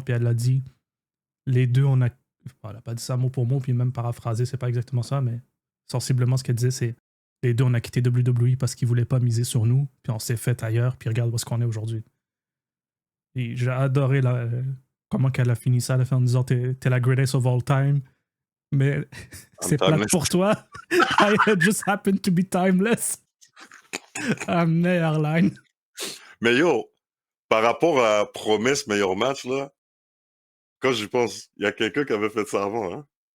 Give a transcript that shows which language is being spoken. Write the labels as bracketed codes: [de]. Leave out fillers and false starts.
[fr] Puis elle a dit, les deux, elle a pas dit ça mot pour mot, puis même paraphrasé, c'est pas exactement ça, mais sensiblement ce qu'elle disait, c'est les deux, on a quitté WWE parce qu'ils voulaient pas miser sur nous, puis on s'est fait ailleurs, puis regarde où est-ce qu'on est aujourd'hui. Et j'ai adoré comment qu'elle a fini ça, elle a fait en disant t'es la [en] greatest of all time, [fr] mais c'est plate pour toi. [en] I just happen to be timeless. [fr] Meilleure line. Mais yo, par rapport à promesse meilleur match, là, quand j'y pense, il y a quelqu'un qui avait fait ça avant, hein.